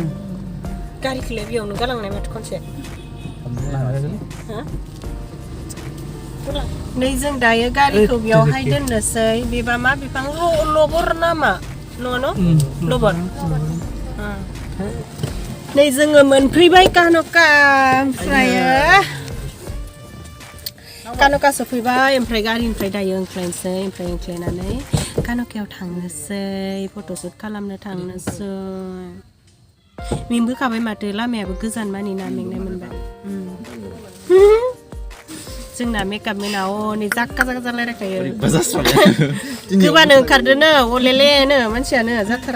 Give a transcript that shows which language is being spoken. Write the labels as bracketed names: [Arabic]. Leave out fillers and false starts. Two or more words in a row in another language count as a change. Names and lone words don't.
[Bodo] गारिखौलाय बेयावनो गालांनाय माथो खनसे नै जों दायो गारिखौ बेयावहाय दोननोसै बेबा मा बिफां लबर नामा न' लबर नै जोङो मोनफैबाय कान'का ओमफ्रायो कान'का सफैबाय ओमफ्राय गारिनिफ्राय दायो ओंख्लायनोसै ओमफ्राय ओंख्लायनानै कान'कायाव थांनोसै फट'शुट खालामनो थांनोसै मेंबोखाबाय माथो लामायाबो गोजान मानि ना मेंनाय मोनबाय जोंना मेकआप मेना नै जाक्का रायलायखायो गोबानो ओंखारदोनो अलेलेनो मानसियानो जाथारा